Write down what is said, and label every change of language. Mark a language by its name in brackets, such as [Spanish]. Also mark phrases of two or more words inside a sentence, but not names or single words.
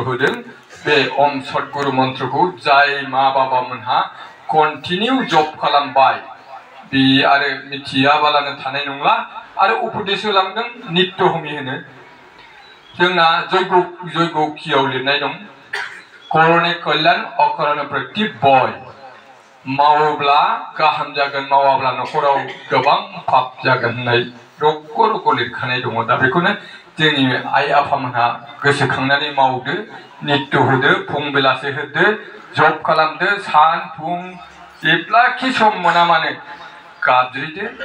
[Bodo] होदों बे ओम सद्गुरु मन्त्रखौ जाय मा बाबामोनहा कन्टिनिउ जप खालामबाय बे आरो मिथियाबालानो थानाय नंला आरो उपदेश होलांदों नित्य हमी होनो जोंना जयग'खियाव लिरनाय दं [Sanskrit] करणे कल्याण अकरणे प्रति [Bodo] बय मावोब्ला गाहाम जागोन मावाब्ला नखराव गोबां पाप जागोन होननाय रग' रग' लिरखानाय दङ दा बेखौनो जोंनि आइ आफामोनहा गोसोखांनानै मावदो नित्य होदो फुं बेलासे होदो जब खालामदो सान फुं जेब्लाखि सम मोना मानो गाबज्रिदो